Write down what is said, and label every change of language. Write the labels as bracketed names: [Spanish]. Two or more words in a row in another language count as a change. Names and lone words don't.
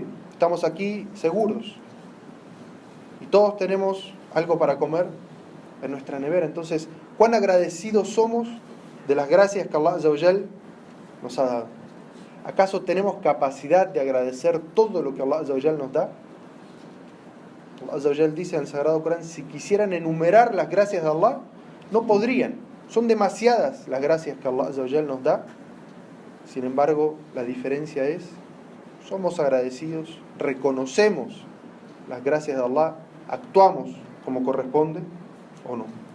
[Spanish] Estamos aquí seguros. Y todos tenemos algo para comer en nuestra nevera. Entonces, ¿cuán agradecidos somos de las gracias que [Arabic] الله عز وجل [Spanish] nos ha dado? ¿Acaso tenemos capacidad de agradecer todo lo que [Arabic] الله عز وجل [Spanish] nos da? [Arabic] الله عز وجل [Spanish] dice en el Sagrado Corán: si quisieran enumerar las gracias de Allah, no podrían. Son demasiadas las gracias que [Arabic] الله عز وجل [Spanish] nos da. Sin embargo, la diferencia es: somos agradecidos, reconocemos las gracias de Allah, actuamos como corresponde o no.